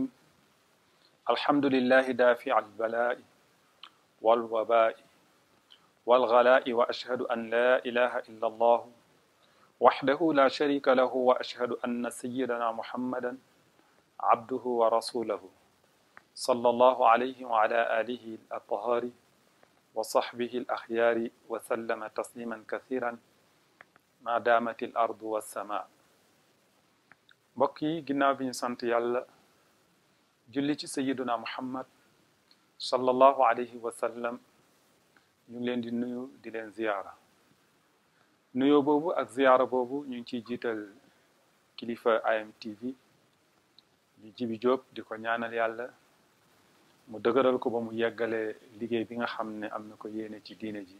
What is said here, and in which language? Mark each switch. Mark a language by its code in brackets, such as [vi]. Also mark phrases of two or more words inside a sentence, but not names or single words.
[ar] الحمد لله دافع البلاء والوباء والغلاء، وأشهد أن لا إله إلا الله وحده لا شريك له، وأشهد أن سيدنا محمدا عبده ورسوله صلى الله عليه وعلى آله الأطهار وصحبه الأخيار وسلم تسليما كثيرا ما دامت الأرض والسماء. [wo] mbokk yi ginnaaw bi ñu sant yàlla julli ci [ar] سيدنا محمد صلى الله عليه وسلم, [wo] ñu ngi leen di nuyu di leen ziyaara. nuyoo boobu ak ziyaara boobu ñu ngi ciy jiital kilifa AMTV di Jibi Jóob, di ko ñaanal yàlla mu dëgëral ko ba mu yeggale liggéey bi nga xam ne am na ko yéene ci diine ji.